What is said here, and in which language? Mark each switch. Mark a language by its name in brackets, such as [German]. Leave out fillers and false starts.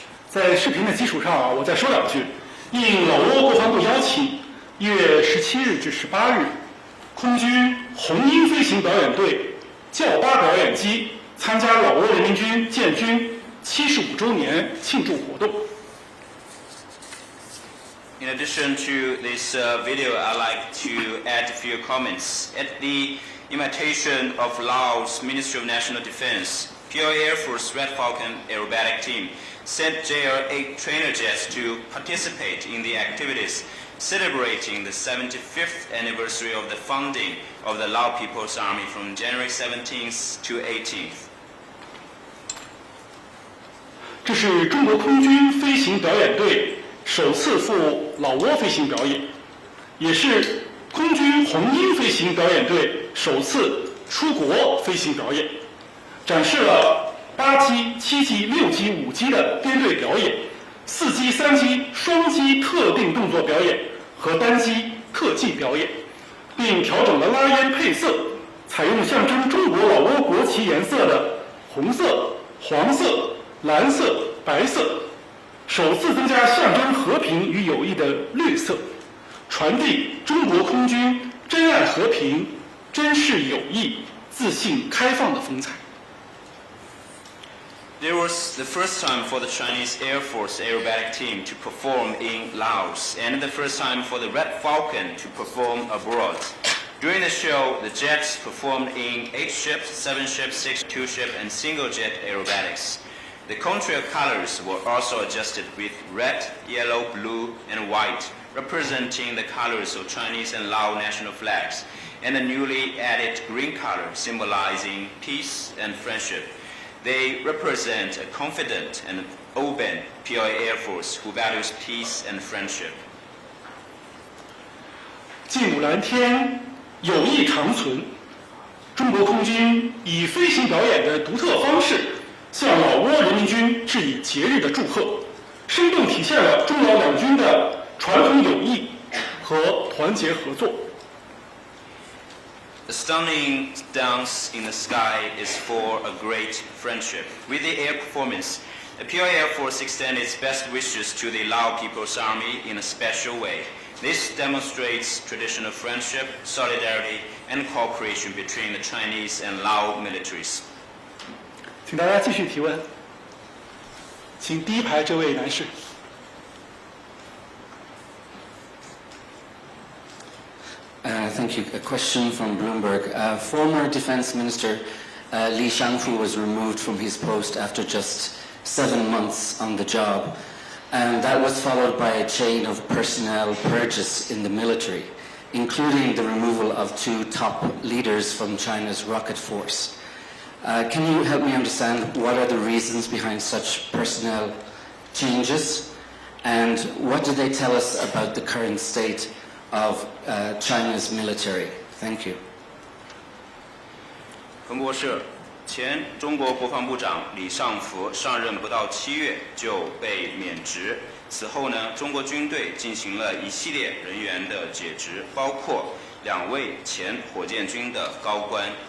[Chinese] 在视频的基础上啊，我再说两句。应老挝国防部邀请，1月17日至18日，空军红鹰飞行表演队教八表演机参加老挝人民军建军75周年庆祝活动。 [English] In addition to this video, I'd like to add a few comments. At the invitation of Laos Ministry of National Defense, POA Air Force Red Falcon aerobatic team sent JR-8 trainer jets to participate in the activities celebrating the 75th anniversary of the founding of the Lao People's Army from January 17th to 18th. [Chinese] 这是中国空军飞行表演队首次赴老挝飞行表演，也是空军红鹰飞行表演队首次出国飞行表演，展示了8机、7机、6机、5机的编队表演，4机、3机双机特定动作表演和单机特技表演，并调整了拉烟配色，采用象征中国老挝国旗颜色的红色、黄色、蓝色、白色，首次增加象征和平与友谊的绿色，传递中国空军珍爱和平、珍视友谊、自信开放的风采。 [English] There was the first time for the Chinese Air Force aerobatic team to perform in Laos, and the first time for the Red Falcon to perform abroad. During the show, the jets performed in 8 ships, 7 ships, 6 two-ship, and single-jet aerobatics. The contrail colors were also adjusted with red, yellow, blue, and white, representing the colors of Chinese and Lao national flags, and the newly added green color symbolizing peace and friendship. They represent a confident and open POA Air Force who values peace and friendship. [Chinese] 继母蓝天，友谊长存。中国空军以飞行表演的独特方式，向老挝人民军致以节日的祝贺，生动体现了中老两军的传统友谊和团结合作。 [English] The stunning dance in the sky is for a great friendship. With the air performance, the POA Air Force extended its best wishes to the Lao People's Army in a special way. This demonstrates traditional friendship, solidarity, and cooperation between the Chinese and Lao militaries. [Chinese] 请大家继续提问，请第一排这位男士。 [English] Thank you. A question from Bloomberg. Former Defense Minister Li Shangfu was removed from his post after just 7 months on the job, and that was followed by a chain of personnel purges in the military, including the removal of 2 top leaders from China's rocket force. Can you help me understand what are the reasons behind such personnel changes, and what do they tell us about the current state of China's military? Thank you. [Chinese] 彭博社，前中国国防部长李尚福上任不到7月就被免职。此后呢，中国军队进行了一系列人员的解职，包括2位前火箭军的高官。